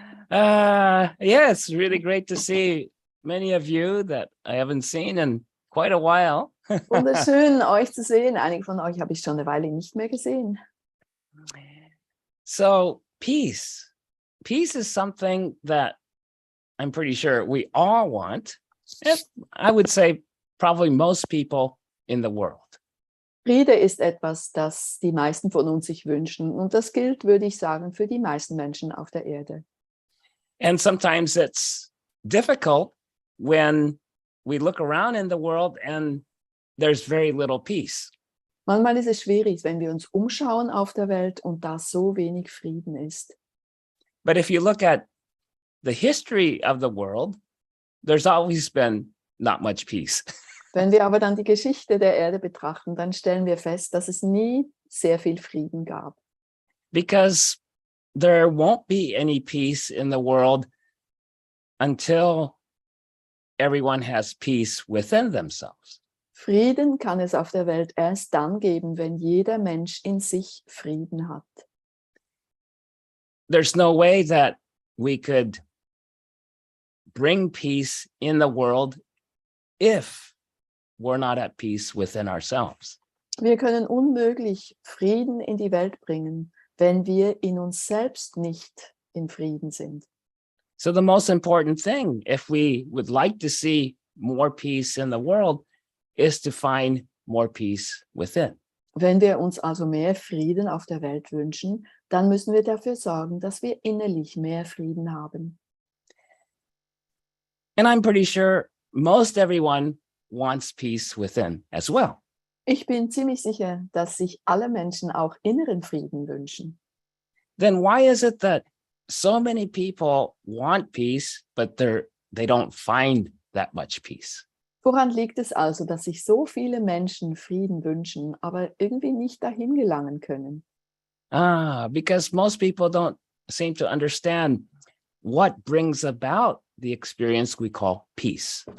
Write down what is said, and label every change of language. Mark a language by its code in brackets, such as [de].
[en] Yeah, it's really great to see many of you that I haven't seen in quite a while. [de] Wunderschön, euch zu sehen. Einige von euch habe ich schon eine Weile nicht mehr gesehen. [en] So, peace. Peace is something that I'm pretty sure we all want. I would say probably most people in the world. [de] Friede ist etwas, das die meisten von uns sich wünschen. Und das gilt, würde ich sagen, für die meisten Menschen auf der Erde. [en] And sometimes it's difficult when we look around in the world and there's very little peace. [de] Manchmal ist es schwierig, wenn wir uns umschauen auf der Welt und da so wenig Frieden ist. [en] But if you look at the history of the world, there's always been not much peace. [de] Wenn wir aber dann die Geschichte der Erde betrachten, dann stellen wir fest, dass es nie sehr viel Frieden gab. [en] Because there won't be any peace in the world until everyone has peace within themselves. [de] Frieden kann es auf der Welt erst dann geben, wenn jeder Mensch in sich Frieden hat. [en] There's no way that we could bring peace in the world if we're not at peace within ourselves. [de] Wir können unmöglich Frieden in die Welt bringen, wenn wir in uns selbst nicht in Frieden sind. [en] So the most important thing, if we would like to see more peace in the world, is to find more peace within. [de] Wenn wir uns also mehr Frieden auf der Welt wünschen, dann müssen wir dafür sorgen, dass wir innerlich mehr Frieden haben. [en] And I'm pretty sure most everyone wants peace within as well. [de] Ich bin ziemlich sicher, dass sich alle Menschen auch inneren Frieden wünschen. [en] Then why is it that so many people want peace, but they don't find that much peace? [de] Woran liegt es also, dass sich so viele Menschen Frieden wünschen, aber irgendwie nicht dahin gelangen können? [en] Because most people don't seem to understand what brings about the experience we call peace.